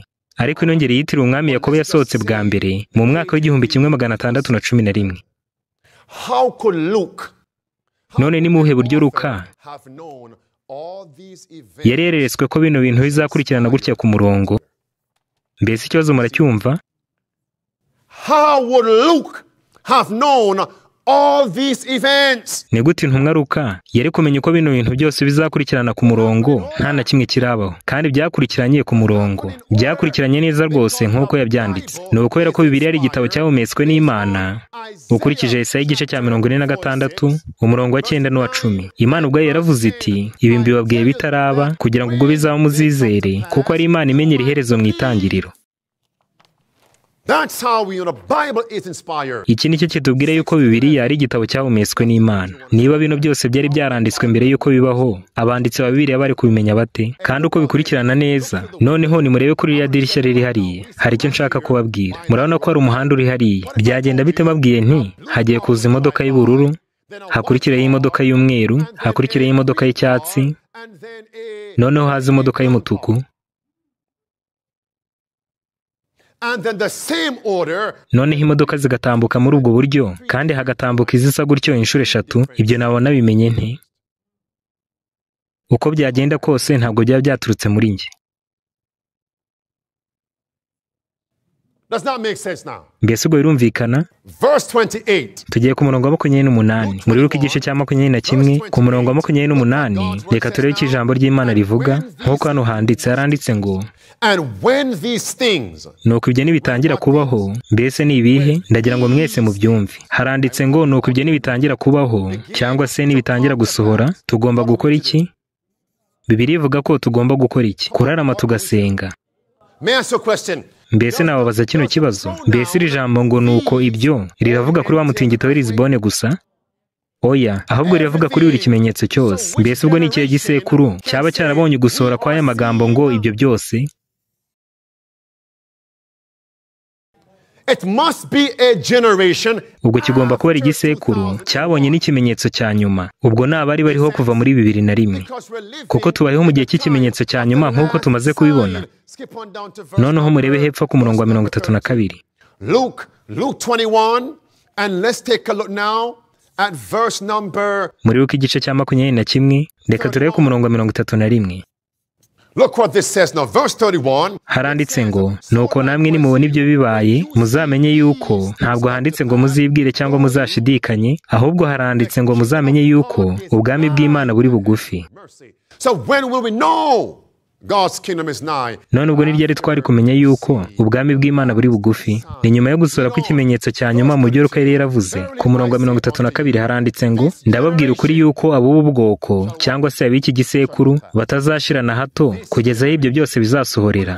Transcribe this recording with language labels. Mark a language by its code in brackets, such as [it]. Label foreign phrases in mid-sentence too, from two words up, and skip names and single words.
[rw] Ariko ino ngeri yitiriwe umwami Yakobo yasohotse bwa mbere mu mwaka w'1611. None ni muhe buryo Luka yareretswe ko bino bintu bizakurikirana gutya ku murongo? Mbese ikibazo muracyumva? [en] How would Luke have known all these events? [rw] Ni gute intumwa Luka yari kumenya uko bino bintu byose bizakurikirana ku murongo nta na kimwe kirabaho, kandi byakurikiranye ku murongo, byakurikiranye neza rwose nk'uko yabyanditse? Ni ukubera ko Bibiliya ari igitabo cyahumetswe n'Imana. Ukurikije Yesaya igice cya 46 umurongo wa 9 n'uwa 10, Imana ubwayo yaravuze iti, ibi mbibabwiye bitaraba kugira ngo ubwo bizaba muzizere, kuko ari Imana imenyera iherezo mu itangiriro. [en] That's how we know the Bible is inspired. [rw] Iki nicyo kitubwira yuko Bibiliya ari igitabo cyahumetswe n'Imana. Niba bino byose byari byaranditswe mbere yuko bibaho, abanditsi ba Bibiliya bari kubimenya bate? Kandi uko bikurikirana neza. Noneho nimurebe kuri iriya dirishya riri hariya. Hari icyo nshaka kubabwira. Murabona ko hari umuhanda uri hariya. Byagenda bite mbabwiye nti hagiye kuza imodoka y'ubururu, hakurikiraho imodoka y'umweru, hakurikiraho imodoka y'icyatsi, noneho haza imodoka y'umutuku, [en] and then the same order. [rw] Noneho imodoka zigatambuka muri ubwo buryo, kandi hagatambuka izisa gutyo inshuro 3. Ibyo nabona bimenye nte? Uko byagenda kose ntabwo byaba byaturutse muri nge. [en] Does not make sense now. [rw] Mbese ubwo birumvikana? [en] Verse 28. [rw] Tugiye ku murongo wa 28 muri Luka igice cya 21 ku murongo wa 28. Reka turebe icyo ijambo ry'Imana rivuga. Nk'uko hano handitse ngo [en] And when these things, [rw] nuko ibyo nibitangira kubaho, mbese ni ibihe? Ndagira ngo mwese mubyumve. Haranditse ngo nuko ibyo nibitangira kubaho, cyangwa se nibitangira gusohora, tugomba gukora iki? Bibiliya ivuga ko tugomba gukora iki? Kurarama tugasenga. [en] may I ask you a question? [rw] Mbese nababaza kino kibazo, mbese iri jambo ngo nuko ibyo riravuga kuri wa mutingito w'i Lisbonne gusa? Oya, ahubwo riravuga kuri buri kimenyetso cyose. Mbese ubwo ni ikihe gisekuru cyaba cyarabonye gusohora kwa aya magambo ngo ibyo byose? [en] It must be a generation. [rw] Ubwo kigomba kuba ari igisekuru cyabonye n'ikimenyetso cya nyuma. Ubwo n'abari bariho kuva muri 2001, kuko tubayeho mu gihe cy'ikimenyetso cya nyuma nk'uko tumaze kubibona. Noneho murebe hepfo ku murongo wa 32. [en] Luke 21, and let's take a look now at verse number. [rw] Muri Luka igice cya 21, reka turebe ku murongo wa 31. [en] Look what this says now, verse 31. [rw] Haranditse ngo nuko namwe nimubona ibyo bibaye muzamenye yuko ntabwo handitse ngo muzibwire cyangwa muzashidikanye, ahubwo haranditse ngo muzamenye yuko ubwami bw'Imana buri bugufi. [en] So when will we know God's kingdom is nigh. [rw] none ubwo ni ryari twari kumenya yuko ubwami bw'Imana buri bugufi. Ni nyuma yo gusohora kw'ikimenyetso cya nyuma mu byo Luka yari yaravuze. Ku murongo wa 32 haranditse ngo, ndababwira ukuri yuko ab'ubu bwoko cyangwa se ab'iki gisekuru batazashira na hato kugeza aho ibyo byose bizasohorera.